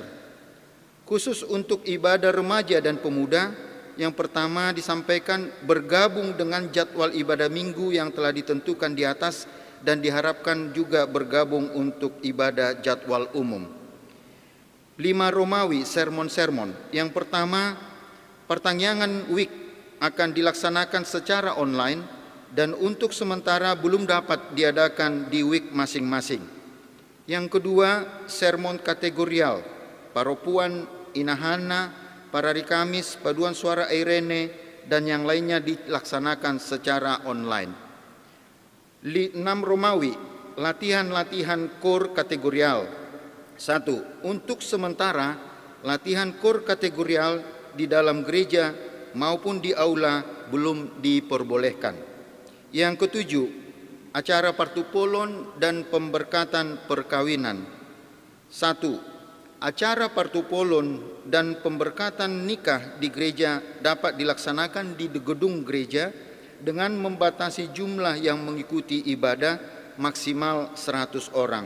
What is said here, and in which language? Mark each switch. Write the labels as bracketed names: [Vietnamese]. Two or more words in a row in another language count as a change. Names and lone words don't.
[Indonesian] Khusus untuk ibadah remaja dan pemuda, yang pertama disampaikan bergabung dengan jadwal ibadah minggu yang telah ditentukan di atas dan diharapkan juga bergabung untuk ibadah jadwal umum. 5 Romawi sermon-sermon. Yang pertama, pertanyaan week akan dilaksanakan secara online dan untuk sementara belum dapat diadakan di week masing-masing. Yang kedua, sermon kategorial, paropuan, inahana, parari Kamis, paduan suara Irene, dan yang lainnya dilaksanakan secara online. 6 Romawi, latihan-latihan KOR kategorial. 1. Untuk sementara, latihan KOR kategorial di dalam gereja maupun di aula belum diperbolehkan. Yang ketujuh, acara partupolon dan pemberkatan perkawinan. 1. Acara partupolon dan pemberkatan nikah di gereja dapat dilaksanakan di gedung gereja dengan membatasi jumlah yang mengikuti ibadah maksimal 100 orang.